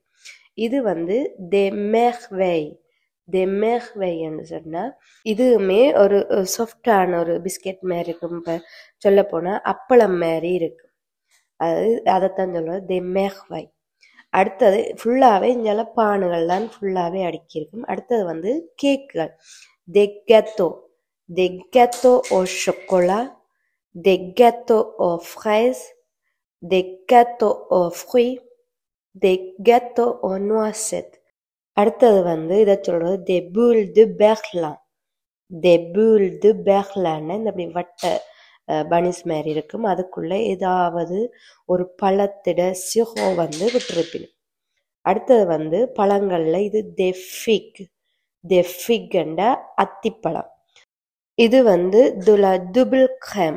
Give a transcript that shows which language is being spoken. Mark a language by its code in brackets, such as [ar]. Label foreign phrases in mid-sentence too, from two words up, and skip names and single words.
[ta] இது தெமெர்வெய்ன்னு சொன்னா இதுவுமே ஒரு சாஃப்டான ஒரு பிஸ்கெட் மாதிரி இருக்கும். இப்போ சொல்ல போனா அப்பளம் மாதிரி இருக்கும். அதைத்தான் சொல்றது தெமெர்வை. அடுத்தது ஃபுல்லாவே இங்கே பானுகள் தான் ஃபுல்லாவே அடுக்கியிருக்கும். அடுத்தது கேக்குகள். [fr] des gâteaux au chocolat, des gâteaux aux fraises, des gâteaux aux fruits, des gâteaux aux noisettes. [ta] அடுத்தது இதை சொல்றது [fr] des boules de berlin. des boules de berlin [ta] இந்த அப்படி வட்ட பனிஸ் மாதிரி இருக்கும். அதுக்குள்ள ஏதாவது ஒரு பழத்திட சிஹோ விட்டுருப்பினும். அடுத்தது பழங்கள்ல இது தெஃபிக் அத்திப்பழம். [fr] இது double crème.